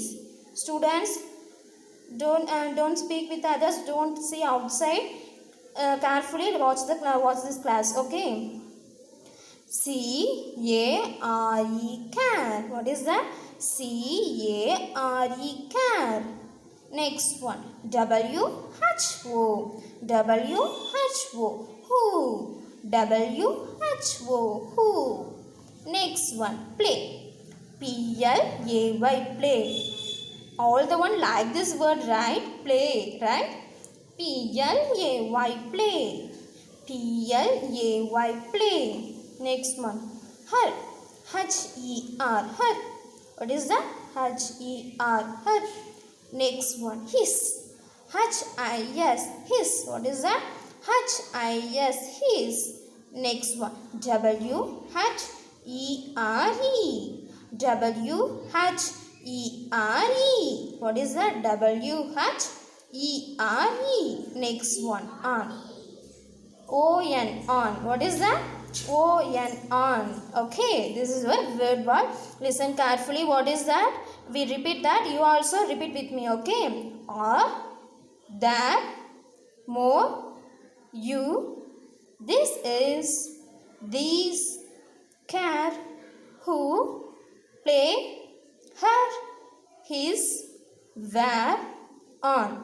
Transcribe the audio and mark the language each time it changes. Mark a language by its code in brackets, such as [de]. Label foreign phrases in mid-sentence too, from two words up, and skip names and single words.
[en] Students, don't speak with others. Don't see outside. Carefully watch this class. Okay. C. A. R. E. Care. What is that? C. A. R. E. Care. Next one, W. H. O. W. H. O. Who. W. H. O. Who. Next one, play. P. L. A. Y. Play. All the one like this word, right? Play, right? P. L. A. Y. Play. P. L. A. Y. Play. Next one, her. H. E. R. Her. What is that? H. E. R. Her. Next one, his. H. I. S. His. What is that? H. I. S. His. Next one, W. H. E. R. E. W. H. E. R. E. What is that? W. H. E. R. E. Next one, on. O. N. On. What is that? on, on. Okay, this is a word word. Listen carefully. What is that? We repeat that. You also repeat with me. Okay. Or, that, more, you, this is, these, care, who, play, her, his, where, on.